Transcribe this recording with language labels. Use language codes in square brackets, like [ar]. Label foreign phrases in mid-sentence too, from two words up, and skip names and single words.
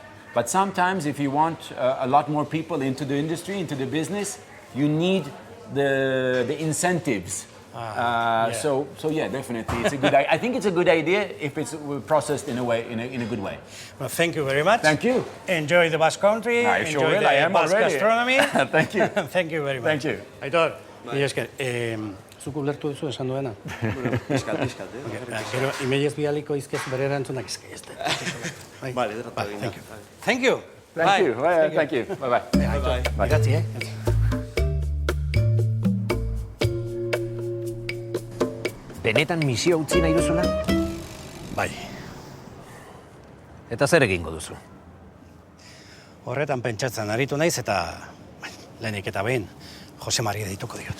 [en] But sometimes if you want a lot more people into the industry, into the business, you need the incentives. So yeah, definitely, it's a good. I think it's a good idea if it's processed in a way, in a good way. Well, thank you very much. Thank you. Enjoy the Basque Country. I sure enjoy will. the I am Basque already. gastronomy. Thank you. Thank you very much. Thank you. [eu] Aitor, mila esker. Zuk ulertu duzu esan duena? Piskat, Gero, imeiez bialiko izkez bere erantzunak izke. Vale, tratatu egin da. [en] Thank you. Thank you. Thank you. Bye-bye. [eu] Iratzi, Benetan misio utzi nahi duzula? Bai. Eta zer egingo duzu? Horretan pentsatzen aritu naiz eta lehenik eta behin Jose Maria deituko diot.